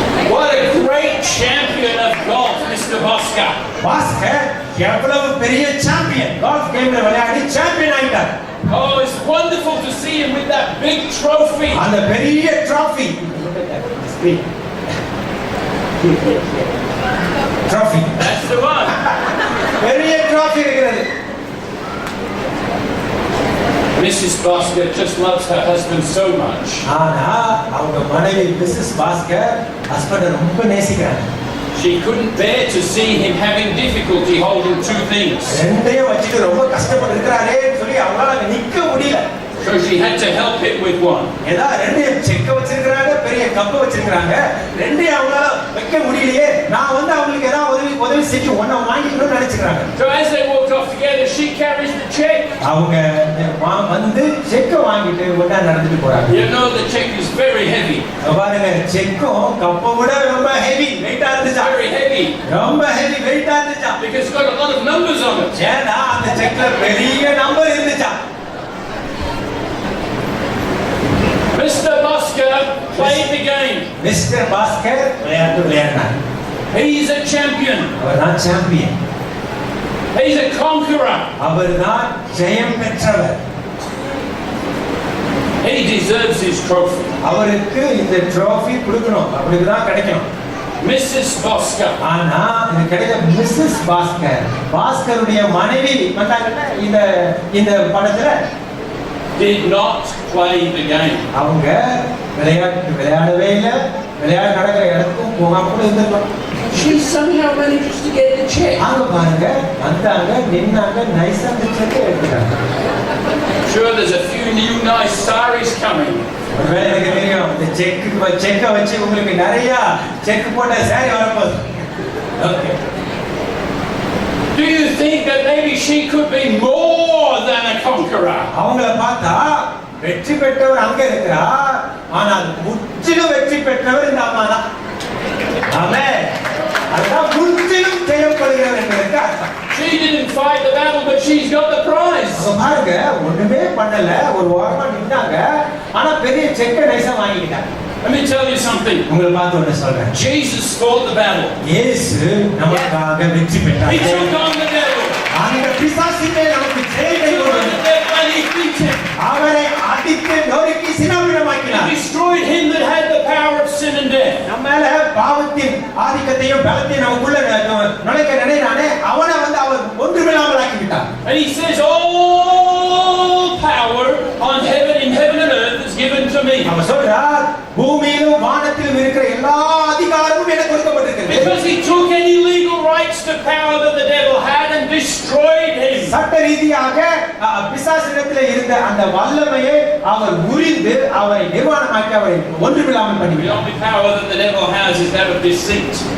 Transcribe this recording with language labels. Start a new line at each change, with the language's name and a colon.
English: What a great champion of golf, Mr. Bosca.
Tamil: Bhaskar எவ்வளவு பெரிய champion. Golf கேம்ல விளையாடி சாம்பியன் ஆயிட்டார்.
English: Oh, it's wonderful to see him with that big trophy.
Tamil: அந்த பெரிய trophy. Trophy.
English: That's the one.
Tamil: பெரிய trophy இருக்கிறது.
English: Mrs. Bosca just loves her husband so much.
Tamil: ஆனா அவங்க மனைவி மிஸ்ஸஸ் பாஸ்கர் ஹஸ்பண்ட ரொம்ப நேசிக்கிறாங்க.
English: She couldn't bear to see him having difficulty holding two things.
Tamil: ரெண்டையும் வச்சிட்டு ரொம்ப கஷ்டப்பட்டு இருக்கறாரேன்னு சொல்லி அவங்களால நிக்க முடியல.
English: So she had to help him with one.
Tamil: ஏதா ரெண்டையும் செக்க வச்சிருக்காங்க, பெரிய கப் வச்சிருக்காங்க. ரெண்டையும் அவங்களால வைக்க முடியலையே. நான் வந்து அவங்களுக்கு ஏதாவது உதவி செஞ்சு ஒண்ணா வாங்கிக்கணும்னு நினைச்சுக்கிறாங்க.
English: So as they walked off together, she carries the check.
Tamil: அவங்க வந்து செக்க வாங்கிட்டு ஒண்ணா நடந்துட்டு போறாங்க.
English: You know the check is very heavy.
Tamil: பாருங்க செக்கும் கப்பை விட ரொம்ப ஹெவி வெயிட்டா இருந்துச்சு.
English: Very heavy.
Tamil: ரொம்ப ஹெவி வெயிட்டா இருந்துச்சு.
English: Because it's got a lot of numbers on it.
Tamil: ஏன்னா அந்த செக்ல பெரிய நம்பர் இருந்துச்சு.
English: Mr. Bosca played the game.
Tamil: Mister Bhaskar விளையாடினார்.
English: He's a champion.
Tamil: அவர்தான் சாம்பியன்.
English: He's a conqueror.
Tamil: அவர்தான் ஜெயம் பெற்றவர்.
English: He deserves his trophy.
Tamil: அவருக்கு இந்த ட்ராஃபி கொடுக்கணும். அப்படிதான் கிடைக்கணும்.
English: Mrs. Bosca.
Tamil: ஆனா இது கிடைக்க மிஸ்ஸஸ் பாஸ்கர். பாஸ்கருடைய மனைவி வந்தாங்கல்ல இந்த படத்துல
English: Did not play the game.
Tamil: அவங்க விளையாடவே இல்லை. விளையாட நடக்கிற இடத்துக்கும் போகாம கூட இருந்திருக்கலாம்.
English: She somehow manages to get the check.
Tamil: அங்க பாருங்க வந்தாங்க நின்னாங்க நைஸா அந்த செக்கை எடுத்துட்டாங்க.
English: Sure, there's a few new nice saris coming.
Tamil: ஒருவேளை எனக்கு தெரியும் இந்த செக்கை வச்சு உங்களுக்கு நிறைய செக் போட்ட சாரி வரப்போகுது. Okay.
English: Do you think that maybe she could be more than a conqueror?
Tamil: அவங்கள பார்த்தா வெற்றி பெற்றவர் அங்க இருக்கிறார். ஆனால் முற்றிலும் வெற்றி பெற்றவர் இந்த அம்மா தான். ஆமென். அதான் முற்றிலும் ஜெயப்படுகிறவர் என்பதற்கு அர்த்தம்.
English: She didn't fight the battle, but she's got the prize.
Tamil: பாருங்க ஒண்ணுமே பண்ணல. ஒரு ஓரமா நின்னாங்க. ஆனா பெரிய செக்கை நைஸா வாங்கிட்டாங்க.
English: Let me tell you something.
Tamil: உங்களை பார்த்து ஒண்ணு சொல்றேன்.
English: Jesus fought the battle.
Tamil: இயேசு நமக்காக வெற்றி பெற்றார்.
English: He took on the devil.
Tamil: அந்த பிசாசினை நமக்கு ஜெயத்தை கொடுத்தார்.
English: And he beat him.
Tamil: அவரை அடித்து நொறுக்கி சின்னாபின்னமாக்கினார்.
English: He destroyed him that had the power of sin and death.
Tamil: நம்மால பாவத்தின் ஆதிக்கத்தையும் பலத்தையும் நமக்குள்ள நுழைக்க நினைறானே அவனை வந்து அவர் ஒன்றுமில்லாமல் ஆக்கி விட்டார்.
English: And he says all power on heaven and earth is given to me.
Tamil: அவர் சொல்றார் பூமியிலும் வானத்திலும் இருக்கிற எல்லா அதிகாரமும் எனக்கு கொடுக்கப்பட்டிருக்கிறது.
English: Because he took any legal rights to power that the devil had and destroyed him.
Tamil: சட்ட ரீதியாக பிசாசிடத்தில் இருந்த அந்த வல்லமையை அவர் உரிந்து அவரை நிர்வாணமாக்கி அவரை ஒன்றுமில்லாமல்
English: The
Tamil: பண்ணிவிட்டார்.
English: only power that the devil has is that of deceit.